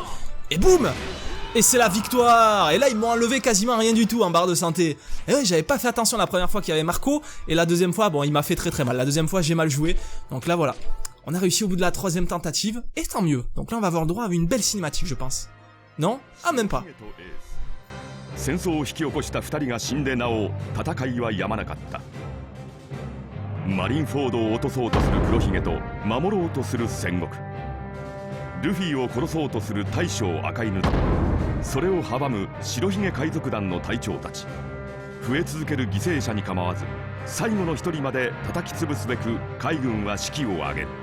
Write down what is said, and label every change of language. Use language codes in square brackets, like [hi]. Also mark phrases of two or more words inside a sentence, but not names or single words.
[fr] Et boum! Et c'est la victoire. Et là ils m'ont enlevé quasiment rien du tout en barre de santé. Et ouais, j'avais pas fait attention la première fois qu'il y avait Marco. Et la deuxième fois, bon, il m'a fait très mal. La deuxième fois j'ai mal joué. Donc là voilà, on a réussi au bout de la 3e tentative. Et tant mieux. Donc là on va avoir droit à une belle cinématique, je pense. Non? Ah, même pas. [ja] 戦争を引き起こした2人が死んでなお戦いはやまなかった。マリンフォードを落とそうとする黒ひげと守ろうとする戦国、ルフィを殺そうとする大将赤犬とそれを阻む白ひげ海賊団の隊長たち、増え続ける犠牲者に構わず最後の一人まで叩き潰すべく海軍は士気を上げる。